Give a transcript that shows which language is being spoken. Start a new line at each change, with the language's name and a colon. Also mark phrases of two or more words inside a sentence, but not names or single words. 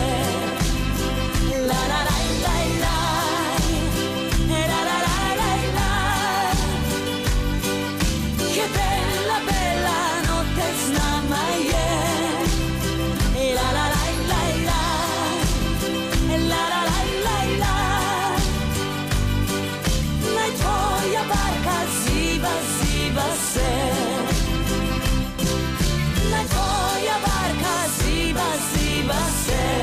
Italian: La la la la la, la la la la la, che bella, bella notte
Slovenian: z nama je. La la la la la, la la la la la, naj tvoja barka ziba, ziba se. Naj tvoja barka ziba, ziba se.